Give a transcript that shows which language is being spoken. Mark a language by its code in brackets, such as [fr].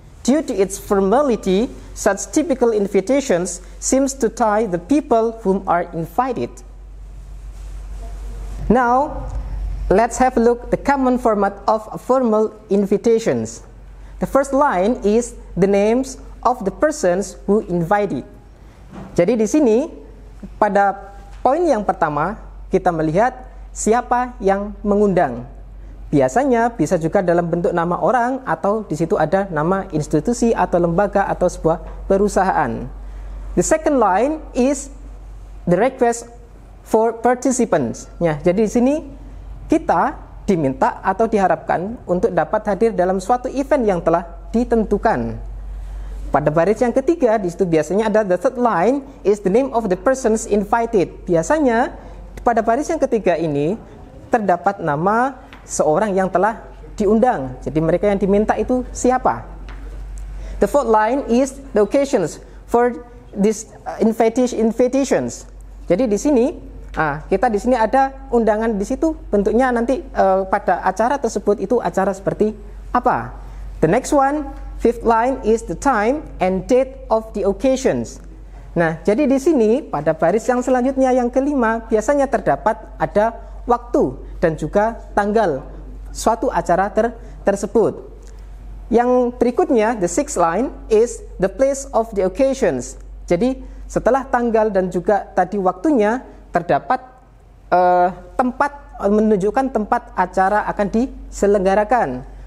[en] Due to its formality, such typical invitations seems to tie the people whom are invited. Now, let's have a look at the common format of formal invitations. The first line is the names of the persons who invited. [id] Jadi di sini pada poin yang pertama kita melihat siapa yang mengundang. Biasanya bisa juga dalam bentuk nama orang atau di situ ada nama institusi atau lembaga atau sebuah perusahaan. [en] The second line is the request for participants. [id] Ya, jadi di sini kita diminta atau diharapkan untuk dapat hadir dalam suatu event yang telah ditentukan. Pada baris yang ketiga di situ biasanya ada [en] the third line is the name of the persons invited. [id] Biasanya pada baris yang ketiga ini terdapat nama seorang yang telah diundang. Jadi mereka yang diminta itu siapa? [en] The fourth line is the occasions for these invitations. [id] Jadi di sini kita di sini ada undangan di situ. Bentuknya nanti pada acara tersebut itu acara seperti apa? [en] The next one, fifth line is the time and date of the occasions. [id] Nah, jadi di sini pada baris yang selanjutnya yang kelima biasanya terdapat ada waktu dan juga tanggal suatu acara tersebut. Yang berikutnya, [en] the sixth line is the place of the occasions. [id] Jadi setelah tanggal dan juga tadi waktunya terdapat tempat menunjukkan tempat acara akan diselenggarakan.